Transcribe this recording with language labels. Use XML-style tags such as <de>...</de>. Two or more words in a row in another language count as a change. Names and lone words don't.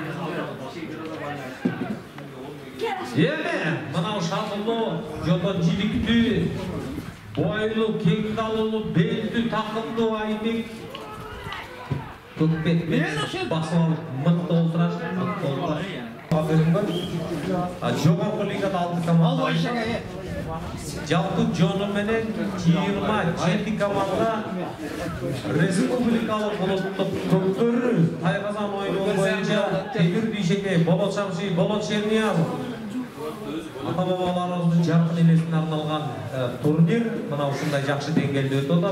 <ky>Мынау шатылуу, жото жиликтүү, бойлуу, кең далылуу, белдүү, такымдуу Айбек Көкпет менен басып алып мыкты олтурат. bölümgön. Жогорку лигада 6 команда. Жалпы жonu менен 27 команда республикалык улуттук көктөрү тайгазан ойыны боюнча Тегир Бишеке, Болот Шамши, Болот Шерниязов ата-бабаларыбыздын жаркын элесине арналган турнир мына ушундай жакшы деңгээлде өтүп атат.</ky>